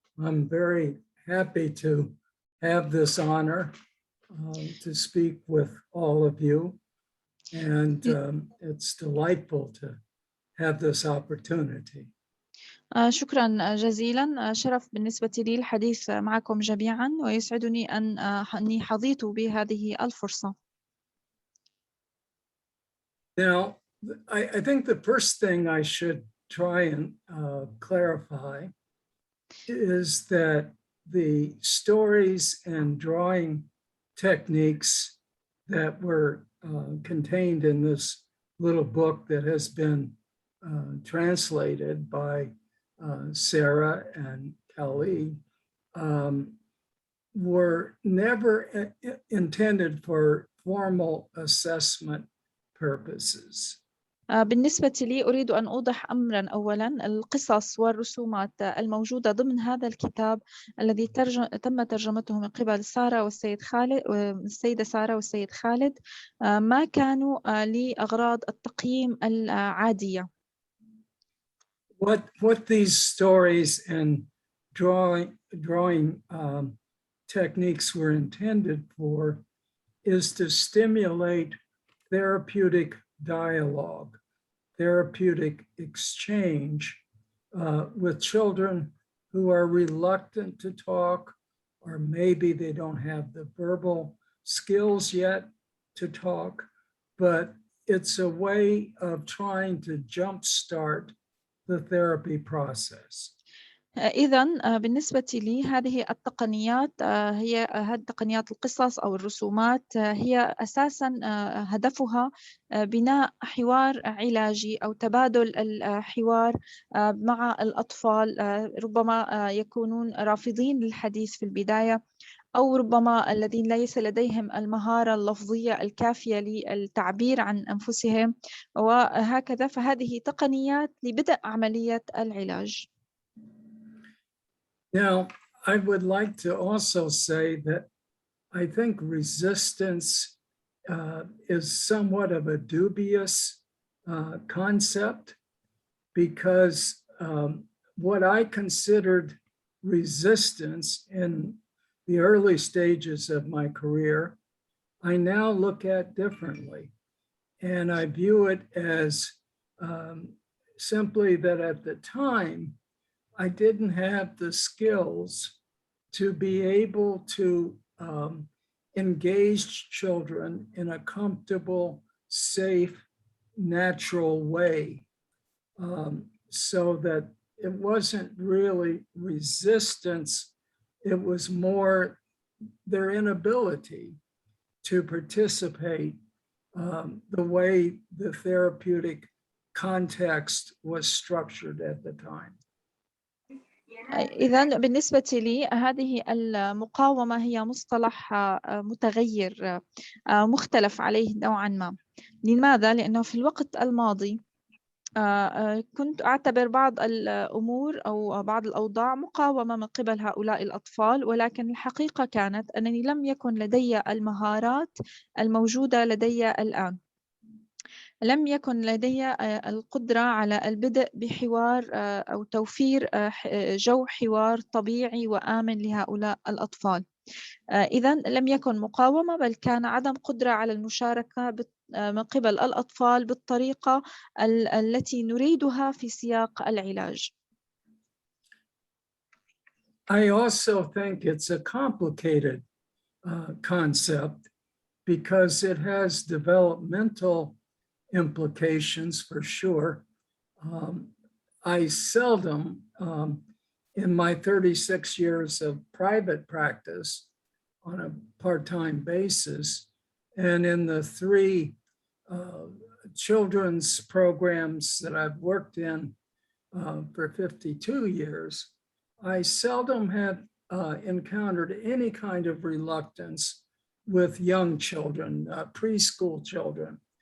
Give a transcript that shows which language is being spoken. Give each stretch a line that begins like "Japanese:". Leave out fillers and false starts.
English: I'm very happy to have this honor to speak with all of you, and it's delightful to have this opportunity.
Arabic: شكرا جزيلا. شرف بالنسبة لي الحديث معكم جميعا، ويسعدني أني حظيت بهذه الفرصة.
English: Now, I think the first thing I should try and clarify is that the stories and drawing techniques that were contained in this little book that has been translated by Sarah and Kelly were never intended for formal assessment purposes.
Arabic: بالنسبة لي أريد أن أوضح أمرا. أولا، القصص والرسومات الموجودة ضمن هذا الكتاب الذي تم ترجمته من قبل سارة والسيد خالد، السيدة سارة والسيد خالد، ما كانوا لأغراض التقييم العادية.
English: What these stories and drawing techniques were intended for is to stimulate therapeutic dialogue, therapeutic exchange with children who are reluctant to talk, or maybe they don't have the verbal skills yet to talk, but it's a way of trying to jumpstart the therapy process.
Arabic: إذن بالنسبة لي هذه التقنيات هي تقنيات القصص أو الرسومات، هي أساساً هدفها بناء حوار علاجي أو تبادل الحوار مع الأطفال. ربما يكونون رافضين للحديث في البداية، أو ربما الذين ليس لديهم المهارة اللفظية الكافية للتعبير عن أنفسهم، وهكذا. فهذه تقنيات لبدء عملية العلاج.
English: Now, I would like to also say that I think resistance is somewhat of a dubious concept, because what I considered resistance in the early stages of my career, I now look at differently. And I view it as simply that at the time, I didn't have the skills to be able to engage children in a comfortable, safe, natural way, so that it wasn't really resistance, it was more their inability to participate the way the therapeutic context was structured at the time.
Arabic: إذن بالنسبة لي هذه المقاومة هي مصطلح متغير، مختلف عليه نوعا ما. لماذا؟ لأنه في الوقت الماضي كنت أعتبر بعض الأمور أو بعض الأوضاع مقاومة من قبل هؤلاء الأطفال، ولكن الحقيقة كانت أنني لم يكن لدي المهارات الموجودة لدي الآن. لم يكن لدي القدرة على البدء بحوار أو توفير جو حوار طبيعي وآمن لهؤلاء الأطفال. إذن لم يكن مقاومة، بل كان عدم قدرة على المشاركة من قبل الأطفال بالطريقة التي نريدها في سياق العلاج.
English: I also think it's a complicated concept because it has developmental implications for sure. I seldom, in my 36 years of private practice on a part-time basis, and in the 3 children's programs that I've worked in for 52 years, I seldom have encountered any kind of reluctance with young children, preschool children.